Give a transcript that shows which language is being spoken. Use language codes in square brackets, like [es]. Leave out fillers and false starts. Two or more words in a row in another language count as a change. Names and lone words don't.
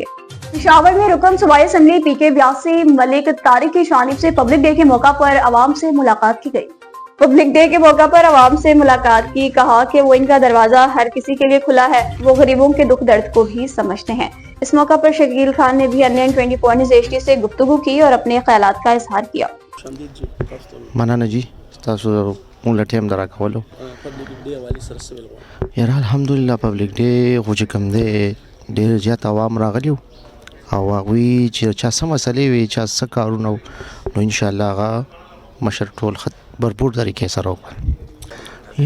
[ur] پشاور میں رکن صوبائی اسمبلی پی کے 82 ملک طارق کی جانب سے [en] public day [ur] کے موقع پر عوام سے ملاقات کی گئی. [en] public day [ur] کے موقع پر عوام سے ملاقات کی۔ کہا کہ وہ ان کا دروازہ ہر کسی کے لیے کھلا ہے. وہ غریبوں کے دکھ درد کو بھی سمجھتے ہیں۔ اس موقع پر شکیل خان نے بھی ان 24 نیوز HD سے گفتگو کی اور اپنے خیالات کا اظہار کیا. [ps] مننه جی تاسو مونږ له ټیم درا کولو [en] public day [ps] حواله سره څه ویل یاره [ar] الحمدلله [en] public day [ps] خو چې کوم دی ډېر زیات عوام راغلي وو او هغوی چې چا څه مسلې وي چا څه کارونه وو نو [ar] انشاءالله [ps] هغه مشر ټول بھرپور طریقې سره وکړل